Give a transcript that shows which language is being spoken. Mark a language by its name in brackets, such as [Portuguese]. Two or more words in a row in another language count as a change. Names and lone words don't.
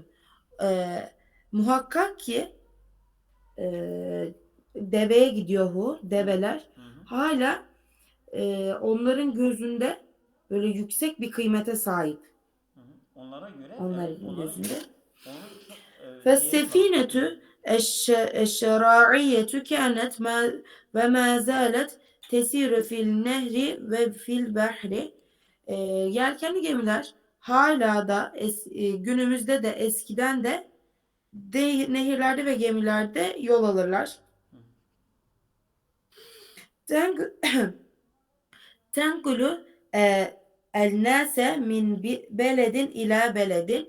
[Turkish] Muhakkak ki deveye gidiyor develer Hı hı. hala onların gözünde böyle yüksek bir kıymete sahip. Hı hı. Onlara göre, evet, Onların onların gözünde. onun çok değeri var. Hı hı. [Arabic] فالسفينة الشراعية كانت وما زالت تسير في النهر وفي البحر. [Turkish] Yelkenli gemiler hala da günümüzde de eskiden de nehirlerde ve gemilerde yol alırlar. Hı. [Arabic] تنقل الناس من بلد إلى بلد.